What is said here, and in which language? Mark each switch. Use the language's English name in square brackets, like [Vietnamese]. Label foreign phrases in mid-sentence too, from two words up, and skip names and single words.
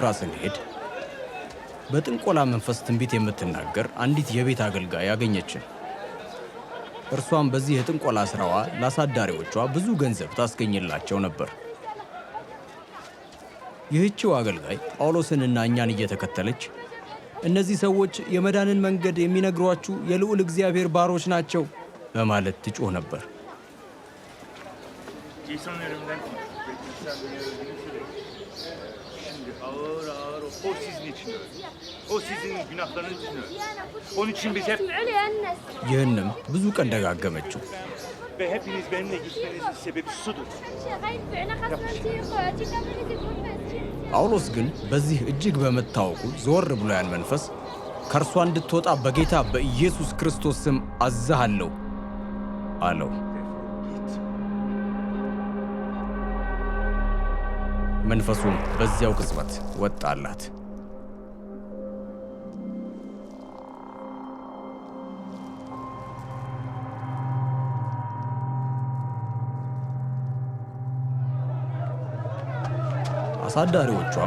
[Amharic] ስንሄድ በጥንቆላ መንፈስ ትንቢት የምትናገር አንዲት የቤት አገልጋይ ያገኘችን። እርሷም በዚህ የጥንቆላ ሥራዋ ለአሳዳሪዎቿ ብዙ ገንዘብ ታስገኝላቸው ነበር። ይህችው አገልጋይ ጳውሎስንና እኛን እየተከተለች እነዚህ ሰዎች የመዳንን መንገድ የሚነግሯችሁ የልዑል እግዚአብሔር ባሮች ናቸው በማለት ትጮህ ነበር። [Turkish] O sizin için öldü. O sizin günahlarınız için öldü. Onun için biz hep... [Amharic] ይህንም ብዙ ቀን ደጋገመችው። [Turkish] Ve hepiniz benimle gitmenizin sebebi şudur. [Amharic] ጳውሎስ ግን በዚህ እጅግ በመታወቁ ዘወር ብሎ ያን መንፈስ ከእርሷ እንድትወጣ በጌታ በኢየሱስ ክርስቶስ ስም አዝሃለሁ አለው። መንፈሱም በዚያው ቅጽበት ወጣላት። አሳዳሪዎቿም